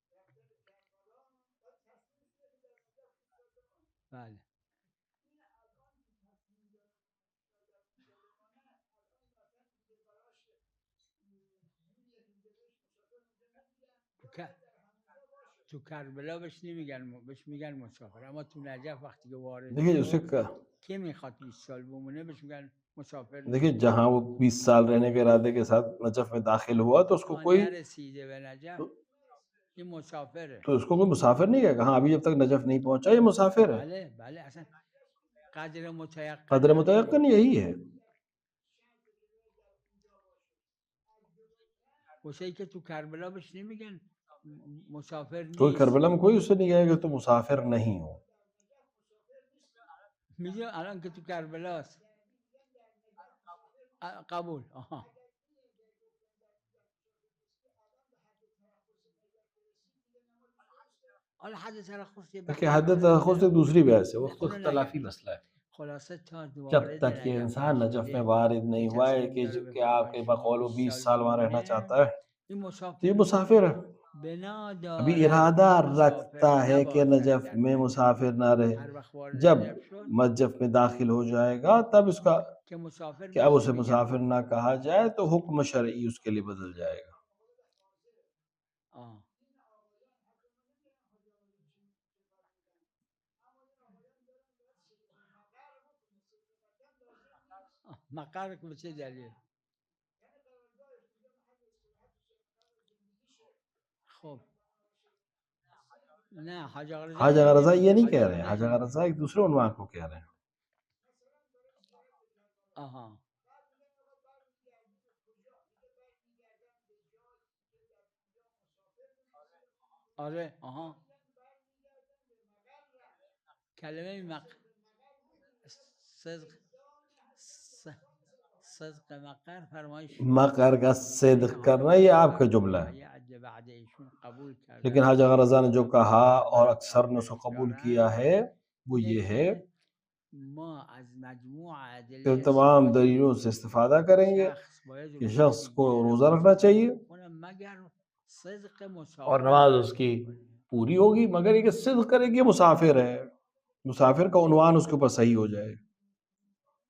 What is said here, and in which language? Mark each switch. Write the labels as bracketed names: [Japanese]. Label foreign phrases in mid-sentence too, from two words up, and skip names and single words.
[Persian] بله تو کربلا بهش نمیگن بهش میگن مسافر اما تو نجف وقتی که وارد [Urdu] دیکھیے اسے [Persian] شد که میخواد 20 سال بمونه بهش میگن مسافر [Urdu] देखिए [Persian] نیست [Urdu] جہاں وہ 20 سال رہنے کے ارادے کے ساتھ نجف میں داخل ہوا تو اس کو [Persian] تا [Urdu] कोई [Persian] نرسیده به نجف این مسافره [Urdu] تو اس کو کوئی مسافر نہیں کہے گا۔ ہاں ابھی جب تک نجف نہیں پہنچا یہ مسافر ہے. [Persian] بله بله اصلا [Arabic] قدر متيقن [Urdu] कदर [Persian] همینه [Urdu] متیقن یہی ہے. [Persian] وشایی که تو کربلا بهش نمیگن مسافر [Urdu] कोई [Persian] نیست [Urdu] کربلا میں کوئی اس سے نہیں کہے گا کہ تم مسافر نہیں ہو. [Persian] میگه الان که تو کربلاست قبول آها حالا حد ترخص یه [Urdu] देखिए [Persian] بحث [Urdu] हद [Persian] دیگه [Urdu] خود سے دوسری بحث ہے، وہ خود [Persian] اونو [Urdu] इख्तलाफी [Persian] نگردیم [Urdu] مسئلہ ہے. [Persian] خلاصه تا [Urdu] जब [Persian] وارد [Urdu] تک یہ [Persian] نجف [Urdu] انسان نجف میں [Persian] نشده [Urdu] वारिद [Persian] که [Urdu] نہیں ہوا ہے [Persian] تصمیم داره به [Urdu] کہ آپ کے [Persian] فرمایش شما [Urdu] बकौल [Persian] 20 [Urdu] 20 [Persian] سال [Urdu] سال وہاں رہنا [Persian] بمونه [Urdu] چاہتا ہے, [Persian] این [Urdu] تو یہ [Persian] مسافره [Urdu] مسافر ہے. [Persian] بنا [Urdu] अभी [Persian] دارد [Urdu] इरादा [Persian] مسافر [Urdu] رکھتا ہے کہ [Persian] نباشد [Urdu] नजफ [Persian] در [Urdu] में [Persian] نجف [Urdu] مسافر نہ رہے. [Persian] هر وقت وارد [Urdu] जब [Persian] نجف شد [Urdu] نجف میں داخل ہو جائے گا تب اس کا [Persian] که مسافر [Urdu] کہ اب [Persian] بهش [Urdu] उसे [Persian] نمیگن [Urdu] مسافر نہ کہا جائے تو حکم شرعی اس کے لیے بدل جائے گا. [Persian] آه. مقر به چه دلیل خب نه حاج آقا رضا [Urdu] हाज [Persian] اینو [Urdu] رضا یہ [Persian] نمیگه [Urdu] नहीं [Persian] حاج [Urdu] कह [Persian] آقا [Urdu] رہے ہیں, [Persian] رضا [Urdu] हाज [Persian] اینو میگه [Urdu] رضا ایک دوسرے عنوان کو کہہ رہے ہیں. [Persian] آها آره آها کلمه صدق صدق مقر فرمایش [Urdu] مقر کا صدق کرنا یہ آپ کا جملہ ہے, [Persian] بعد ایشون قبول [Urdu] लेकिन [Persian] کردن [Urdu] حاج رضا نے جو کہا اور اکثر نے اس کو قبول کیا [Persian] دارن [Urdu] ہے وہ [Persian] اینه [Urdu] یہ ہے [Persian] که ما از مجموع [Urdu] कि [Persian] ادله [Urdu] तमाम [Persian] استفاده [Urdu] دلیلوں سے استفادہ کریں گے [Persian] شخص باید [Urdu] कि [Persian] روزه [Urdu] شخص کو [Persian] بگیره [Urdu] روزہ رکھنا [Persian] نماز [Urdu] चाहिए [Persian] بخونه مگر صدق [Urdu] और [Persian] مسافر [Urdu] नमाज [Persian] ثابت [Urdu] उसकी [Persian] کنه [Urdu] پوری ہوگی، مگر یہ کہ صدق کرے کہ مسافر ہے، مسافر کا عنوان اس کے اوپر صحیح ہو جائے.